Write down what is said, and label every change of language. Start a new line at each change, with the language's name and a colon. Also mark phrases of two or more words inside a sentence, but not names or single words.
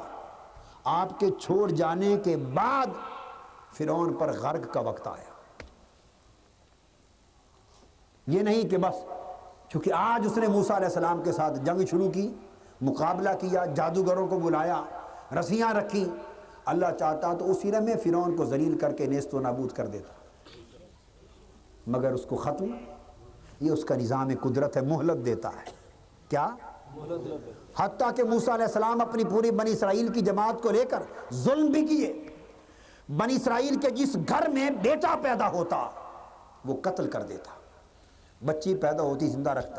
Urdu: آپ کے چھوڑ جانے کے بعد فرعون پر غرق کا وقت آیا۔ یہ نہیں کہ بس چونکہ آج اس نے موسیٰ علیہ السلام کے ساتھ جنگ شروع کی، مقابلہ کیا، جادوگروں کو بلایا، رسیاں رکھی، اللہ چاہتا تو اسی لمحے فرعون کو ذلیل کر کے نیست و نابود کر دیتا، مگر اس کو ختم، یہ اس کا نظام قدرت ہے، مہلت دیتا ہے۔ کیا؟ حتیٰ کہ موسیٰ علیہ السلام اپنی پوری بنی اسرائیل کی جماعت کو لے کر ظلم بھی کیے۔ بنی اسرائیل کے جس گھر میں بیٹا پیدا ہوتا وہ قتل کر دیتا، بچی پیدا ہوتی زندہ رکھتا۔